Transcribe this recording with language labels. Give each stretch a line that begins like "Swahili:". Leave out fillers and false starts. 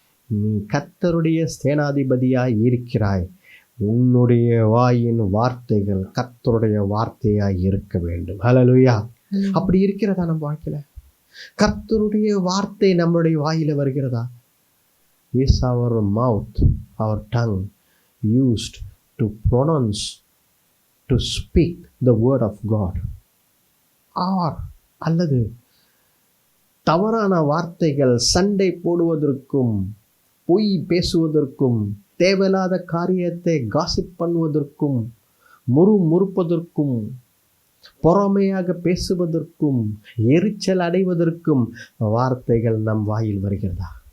Tamil: நீ கர்த்தருடைய சேனாதிபதியாய் இருக்கிறாய், உன்னுடைய வாயின் வார்த்தைகள் கர்த்தருடைய வார்த்தையாய் இருக்க வேண்டும். ஹல்லேலூயா. அப்படி இருக்கிறதா நம்ம வாழ்க்கையில? கர்த்தருடைய வார்த்தை நம்மளுடைய வாயில வருகிறதா?
English: Is our mouth, our tongue used to pronounce, to speak the word of God?
Tamil: அல்லது தவறான வார்த்தைகள், சண்டை போடுவதற்கும், பொய் பேசுவதற்கும், தேவையில்லாத காரியத்தை காசிப் பண்ணுவதற்கும், முறுமுறுப்பதற்கும், பொறாமையாக பேசுவதற்கும், எரிச்சல் அடைவதற்கும் வார்த்தைகள் நம் வாயில் வருகிறதா?